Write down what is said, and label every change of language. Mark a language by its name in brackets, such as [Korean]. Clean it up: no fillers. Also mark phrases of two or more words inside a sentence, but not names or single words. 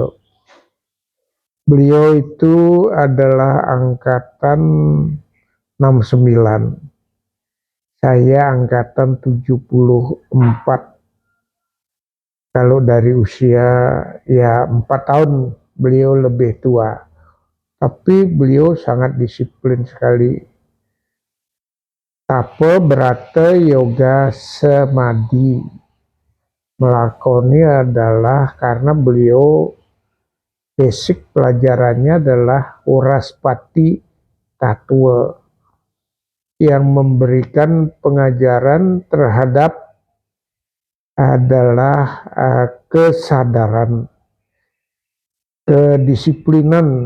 [Indonesian] Beliau itu adalah angkatan 69. Saya angkatan 74. Kalau dari usia ya 4 tahun beliau lebih tua. Tapi beliau sangat disiplin sekali. Tape berata yoga semadi. Melakoni adalah karena beliau basic pelajarannya adalah Uraspati Tattwa yang memberikan pengajaran terhadap adalah kesadaran, kedisiplinan.